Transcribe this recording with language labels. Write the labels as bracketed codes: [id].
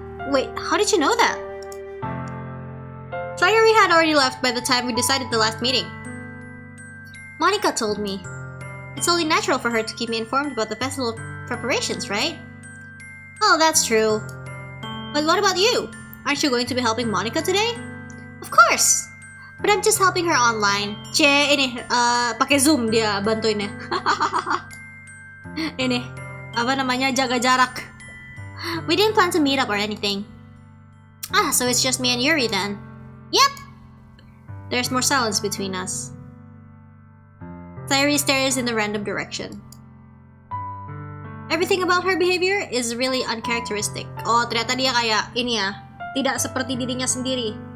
[en] Wait, how did you know that? Sayori had already left by the time we decided the last meeting. Monica told me. It's only natural for her to keep me informed about the festival preparations, right? Oh, that's true. But what about you? Aren't you going to be helping Monica today? Of course! But I'm just helping her online. [id] Ini, pakai Zoom dia bantuinnya. Ini, apa namanya, jaga jarak. [en] We didn't plan to meet up or anything. Ah, so it's just me and Yuri then. Yep! There's more silence between us. Sayori stares in the random direction. Everything about her behavior is really uncharacteristic. [id] Oh, ternyata dia kayak ini ya, tidak seperti dirinya sendiri.